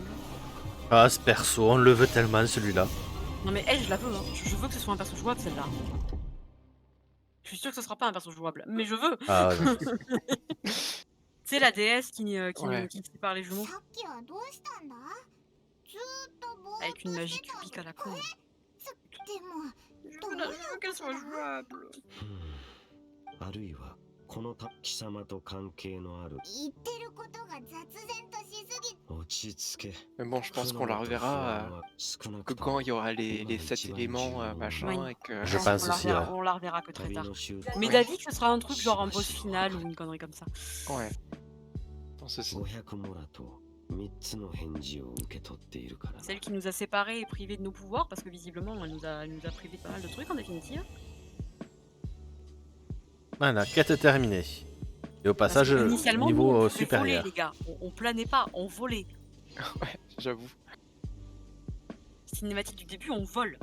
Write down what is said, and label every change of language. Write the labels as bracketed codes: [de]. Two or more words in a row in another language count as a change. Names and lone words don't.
[fr] Ah, ce perso, on le veut tellement celui-là. Non, mais elle, je la veux, hein. Je veux que ce soit un perso jouable, celle-là. Je suis sûr que ce sera pas un perso jouable, mais je veux. Ah, ouais. C'est la déesse qui Ouais. sépare les jumeaux [ja] さっきはどうしたんだ。ずーっとぼーっと [fr] avec une [ja] して [fr] magie [ja] たんだ [fr] cubique à la con. [ja] でも [fr] Je veux qu'elle soit jouable. [ja] あるいはこの貴様と関係のある言ってることが雑然としすぎ落ち着け [fr] Mais bon, je pense qu'on la reverra que quand il y aura les 7 éléments, machin, Oui. et que... Je pense aussi, ouais. On la reverra que très [ja] 旅 [fr] tard. [ja] の終 [fr] Mais Ouais. David, ce sera un truc genre un boss final ou une connerie comme ça. Ouais. Dans ceci. [ja] 500 モラと3つの返事を受け取っているからな [fr] Celle qui nous a séparés et privés de nos pouvoirs, parce que visiblement, elle nous a privés de pas mal de trucs en définitive. Voilà, quête terminée. Et au Parce passage, que initialement, nous, niveau on pouvait voler, supérieur. les gars. On planait pas, on volait. Ouais, j'avoue. Cinématique du début, on vole.